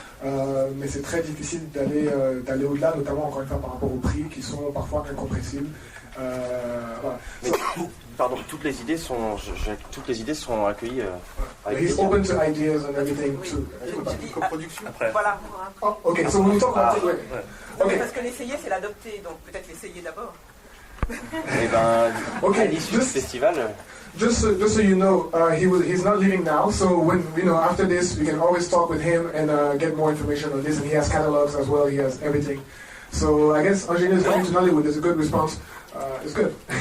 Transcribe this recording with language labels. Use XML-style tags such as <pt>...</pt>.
<fr>Mais c'est très difficile d'aller au-delà, notamment encore une fois par rapport aux prix qui sont parfois incompressibles. Voilà. Pardon, toutes les idées sont accueillies.</fr> <en>He's open to ideas and everything too.</en> <fr>Coproduction. Voilà.</fr> <en>Oh, ok, so we talk about it. Okay.</en> <fr>Parce que l'essayer, c'est l'adopter, donc peut-être l'essayer d'abord. Et ben, à l'issue du festival.</fr> <en>Just so you know, he's not leaving now. So when after this, we can always talk with him and get more information on this. And he has catalogs as well. He has everything. So I guess Ingenieur is coming to Nollywood. It's a good response. It's good.</en>